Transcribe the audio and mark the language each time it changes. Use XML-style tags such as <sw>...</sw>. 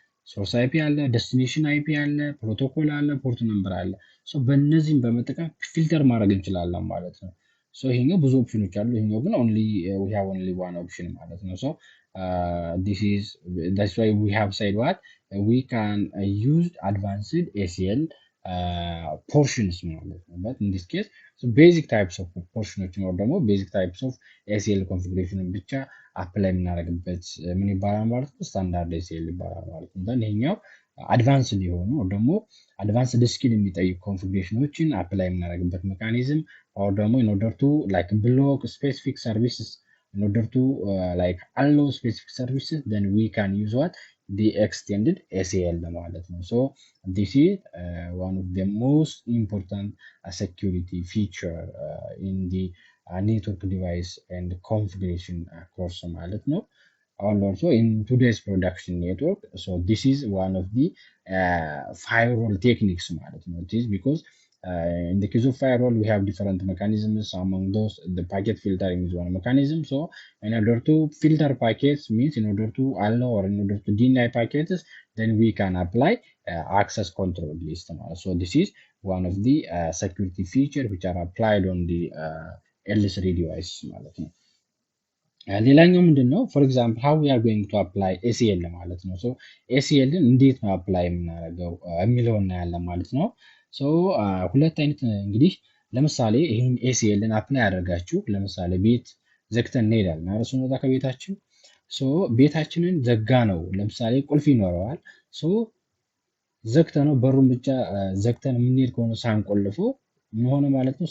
<am>ሶርስ አይፒ አለ፣ ዴስቲኔሽን አይፒ አለ፣ ፕሮቶኮል አለ፣ ፖርት ነምበር አለ። ሶ በእነዚህም በመጠቀም ፊልተር ማድረግ እንችላለን ማለት ነው። ሶ ይሄኛው ብዙ ኦፕሽኖች አሉ። ይሄኛው ግን</am> <en>ኦንሊ ዊ ሃቭ ኦንሊ ዋን ኦፕሽን</en> <am>ማለት ነው። ሶ</am> <en>this is that's why we have said what we can use advanced ACL portions</en> <am>ማለት ነው።</am> <en>but in this case so basic types of portions</en> <am>or ደግሞ</am> <en>basic types of ACL configuration</en> <am>ብቻ አፕላይ የምናደርግበት ምን ይባላል ማለት ነው? ስታንዳርድ ACL ይባላል ማለት ነው።</am> <en>then</en> <am>ይሄኛው አድቫንስድ የሆኑ ደግሞ አድቫንስድ ስኪል የሚጠይቁ ኮንፊግሬሽኖችን አፕላይ የምናደርግበት ሜካኒዝም</am> <en>or ደግሞ in order to like block specific services in order to like allow specific services then we can use what the extended ACL ማለት ነው። so this is one of the most important security feature in the network device and configuration course ማለት ነው. And also in today's production network, so this is one of the firewall techniques ማለት ነው. It is because in the case of firewall we have different mechanisms. Among those the packet filtering is one mechanism. So in order to filter packets means in order to allow or in order to deny packets then we can apply access control list. So this is one of the security features which are applied on the L3 device ማለት ነው።</en> <am>ሌላኛው ምንድን ነው?</am> <en>ፎር ኤግዛምፕል ሃው ዊ አር ጎይንግ ቱ አፕላይ ኤሲኤል</en> <am>ማለት ነው። ሶ ኤሲኤልን እንዴት ነው አፕላይ የምናደርገው የሚለው እናያለን ማለት ነው። ሶ ሁለት አይነት እንግዲህ ለምሳሌ ይህን ኤሲኤልን አፕላይ አድርጋችሁ ለምሳሌ ቤት ዘግተን እንሄዳለን አይደል? ስንወጣ ከቤታችን ሶ ቤታችንን ዘጋ ነው። ለምሳሌ ቁልፍ ይኖረዋል። ሶ ዘግተ ነው በሩን ብቻ ዘግተን የምንሄድ ከሆነ ሳንቆልፎ ምን ሆነ ማለት ነው?</am>